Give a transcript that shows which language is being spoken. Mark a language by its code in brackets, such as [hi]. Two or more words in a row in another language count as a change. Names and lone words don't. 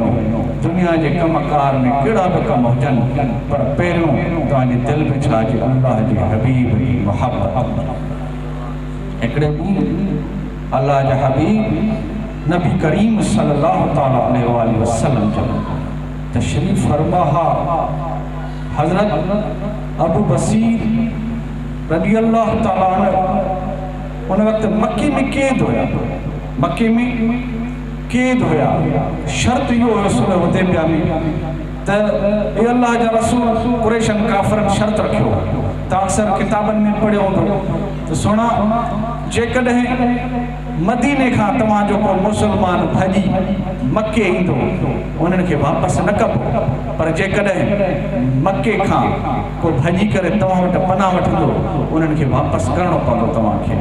[sd] दुनिया जे कमकार में कहिड़ा बि कम हुजनि पर पहिरियों तव्हांजे दिलि में छा अचे अल्लाह जे हबीब जी मोहब्बत। हिकिड़े ॾींहुं अल्लाह जा हबीब नबी करीम [ar] صلى الله تعالى عليه وسلم [sd] जो तशरीफ़ फरमा हज़रत अबू बसीर [ar] رضي الله تعالى عنه [sd] उन वक़्तु मक्के में कैद हुया। मक्के में कैद हुया। शर्त इहो हुयो हुदैबिया में त ए अल्लाह जा रसूल कुरैशन काफ़िरनि शर्त रखियो त अक्सर किताबनि में पढ़ियो हूंदो त सुणा जेकॾहिं मदीने खां तव्हांजो को मुसलमान भॼी मके ईंदो उन्हनि खे वापसि न कबो पर जेकॾहिं मके खां को भॼी करे तव्हां वटि पनाह वठंदो उन्हनि खे वापसि करिणो पवंदो तव्हांखे।